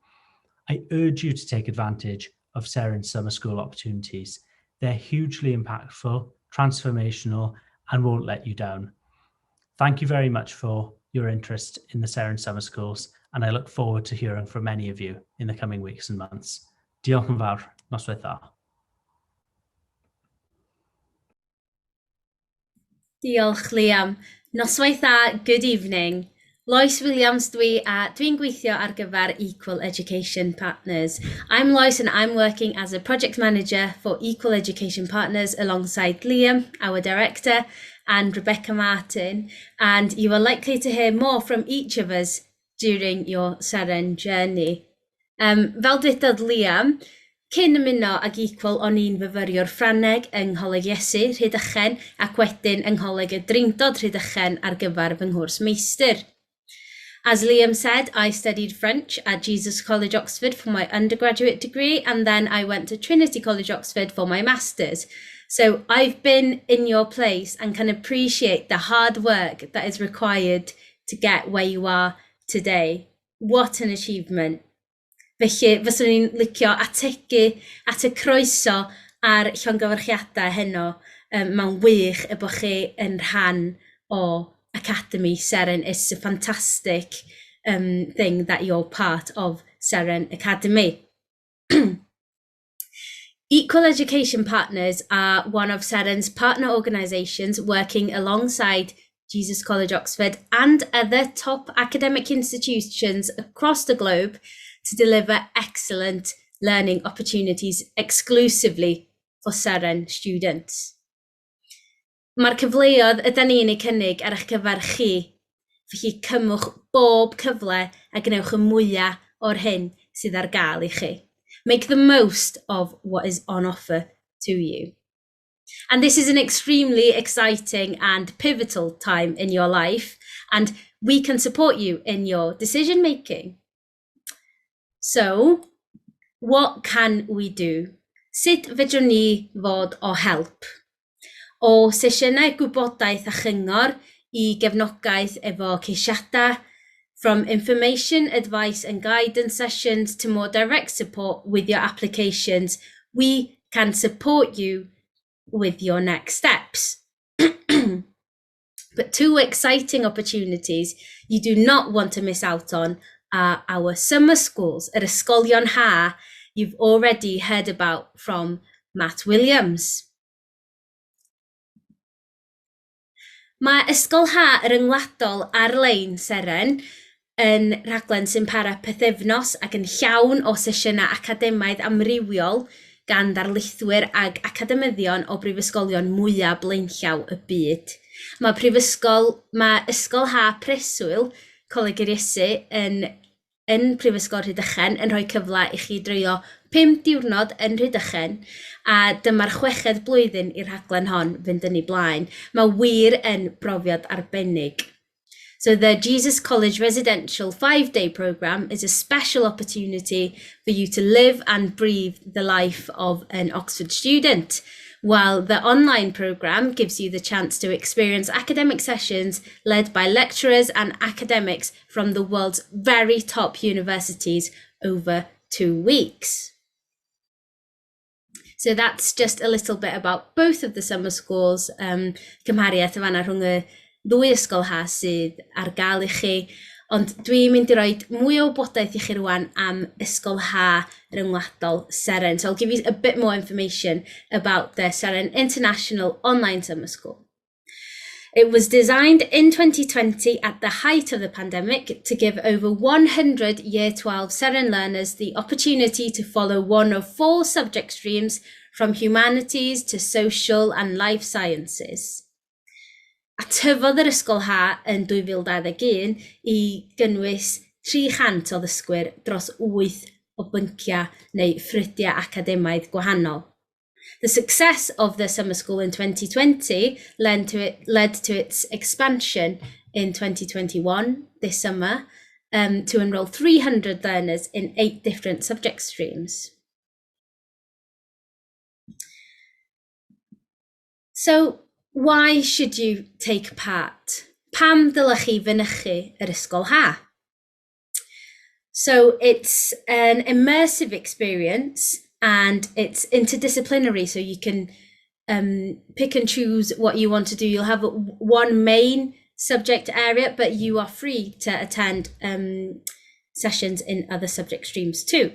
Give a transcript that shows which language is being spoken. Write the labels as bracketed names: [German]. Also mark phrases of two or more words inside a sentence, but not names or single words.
[English] I urge you to take advantage of Seren's summer school opportunities. They're hugely impactful, transformational, and won't let you down. Thank you very much for your interest in the Seren summer schools, and I look forward to hearing from many of you in the coming weeks and months. [Welsh] Diolch yn fawr. Noswaith dda. Diolch, Liam. Noswaith dda, [English] good evening. [Welsh] Lois Williams dwi, a dwi'n gweithio ar gyfer Equal Education Partners. [English] I'm Lois and I'm working as a project manager for Equal Education Partners alongside Liam, our director, and Rebecca Martin. And you are likely to hear more from each of us during your Seren journey. [Welsh] Fel dwedodd Liam, Cyn ymuno ag Equal o'n i'n fyfyriwr Ffrangeg yng Ngholeg Iesu Rhydychen ac wedyn yng Ngholeg y Drindod Rhydychen ar gyfer fy nghwrs meistr. [English] As Liam said, I studied French at Jesus College, Oxford for my undergraduate degree, and then I went to Trinity College, Oxford for my master's. So I've been in your place and can appreciate the hard work that is required to get where you are today. What an achievement. [Welsh] Felly, fyswn ni'n licio ategu at y croeso ar llongyfarchiadau heno mewn wych y bod chi yn rhan o Academy Seren. [English] It's a fantastic thing that you're part of Seren Academy. Equal Education Partners are one of Seren's partner organisations working alongside Jesus College, Oxford and other top academic institutions across the globe to deliver excellent learning opportunities exclusively for Seren students. [Welsh] Mae'r cyfleoedd ydy ni'n ei cynnig ar eich cyfer chi, felly cymwch bob cyfle a gnewch y mwyaf o'r hyn sydd ar gael i chi. [English] Make the most of what is on offer to you. And this is an extremely exciting and pivotal time in your life, and we can support you in your decision making. So, what can we do? [Welsh] Sut fedrwn ni fod o help? O sesiynau gwybodaeth a chyngor I gefnogaeth efo ceisiadau, [English] from information, advice and guidance sessions to more direct support with your applications, we can support you with your next steps. But two exciting opportunities you do not want to miss out on are our summer schools at [Welsh] Ysgolion Ha [English] you've already heard about from Matt Williams. [Welsh] Mae Ysgol Ha yr Yngwladol ar-lein Seren yn rhaglen sy'n para pythefnos ac yn llawn o sesiynau academaidd amrywiol gan ddarlithwyr ag academyddion o brifysgolion mwyaf blaenllaw y byd. Mae Ysgol Ha Preswyl, Coleg yr Iesu, yn Prifysgol Rhydychen yn rhoi cyfle I chi dreulio 5 diwrnod yn Rhydychen, a dyma'r 6edd blwyddyn i'r rhaglen hon fynd yn ei blaen. Mae wir yn brofiad arbennig. [English] So the Jesus College Residential 5-day programme is a special opportunity for you to live and breathe the life of an Oxford student, while the online programme gives you the chance to experience academic sessions led by lecturers and academics from the world's very top universities over 2 weeks. So that's just a little bit about both of the summer schools, [Welsh] cymhariaeth y fanna rhwng y ddwy ysgol ha sydd ar gael I chi, ond dwi'n mynd I roi mwy o wybodaeth I chi rwan am Ysgol Ha yr Yngwladol Seren. [English] So I'll give you a bit more information about the Seren International Online Summer School. It was designed in 2020 at the height of the pandemic to give over 100 Year 12 Seren learners the opportunity to follow one of 4 subject streams from humanities to social and life sciences. [Welsh] A tyfodd yr Ysgol Ha yn 2021 I gynnwys 300 o ddysgwyr dros 8 o bynciau neu ffrydiau academaidd gwahanol. [English] The success of the summer school in 2020 led to its expansion in 2021, this summer, to enrol 300 learners in 8 different subject streams. So, why should you take part? [Welsh] Pam dylech chi fynychu yr Ysgol Ha? [English] So it's an immersive experience and it's interdisciplinary, so you can pick and choose what you want to do. You'll have one main subject area, but you are free to attend sessions in other subject streams too.